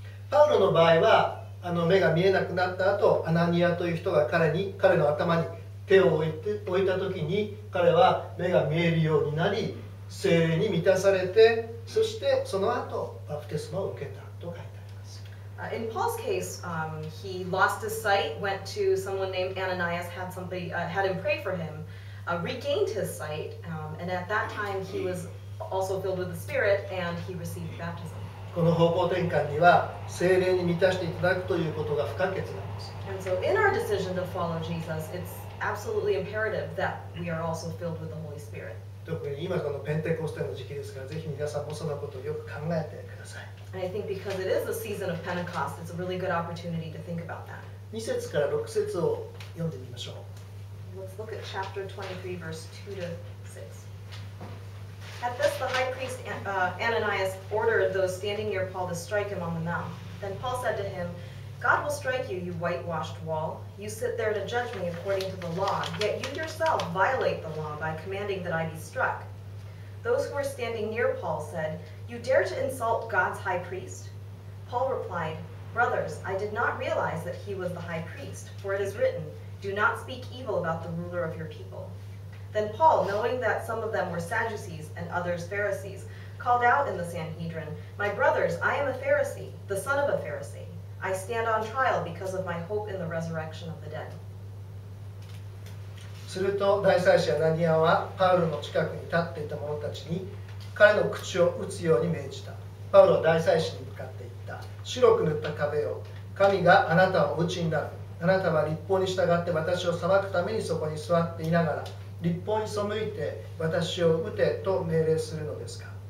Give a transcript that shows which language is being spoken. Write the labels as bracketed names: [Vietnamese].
[Japanese] パウロの場合は目が見えなくなった後、アナニアという人が彼の頭に手を置いた時に彼は目が見えるようになり、聖霊に満たされて、そしてその後バプテスマを受けたと書いてあります。 [English] In Paul's case, he lost his sight, went to someone named Ananias, had him pray for him, regained his sight, and at that time he was also filled with the Spirit and he received baptism. [Japanese] この方向転換には聖霊に満たしていただくということが不可欠なんです。 [English] And so in our decision to follow Jesus, it's absolutely imperative that we are also filled with the Holy Spirit. [Japanese] 特に今このペンテコステの時期ですから、ぜひ皆さんもそのことをよく考えてください。 [English] And I think because it is the season of Pentecost, it's a really good opportunity to think about that. [Japanese] 2節から6節を読んでみましょう。 [English] Let's look at chapter 23, verse 2 to 6. At this, the high priest Ananias ordered those standing near Paul to strike him on the mouth. Then Paul said to him, God will strike you, you whitewashed wall. You sit there to judge me according to the law, yet you yourself violate the law by commanding that I be struck. Those who were standing near Paul said, You dare to insult God's high priest? Paul replied, Brothers, I did not realize that he was the high priest, for it is written, Do not speak evil about the ruler of your people. Then Paul, knowing that some of them were Sadducees and others Pharisees, called out in the Sanhedrin, My brothers, I am a Pharisee, the son of a Pharisee. I stand on trial because of my hope in the resurrection of the dead. [Japanese] すると大祭司アナニアはパウロの近くに立っていた者たちに彼の口を打つように命じた。パウロは大祭司に向かって言った。白く塗った壁を、神があなたをお打ちになる。あなたは立法に従って私を裁くためにそこに座っていながら、立法に背いて私を撃てと命令するのですか。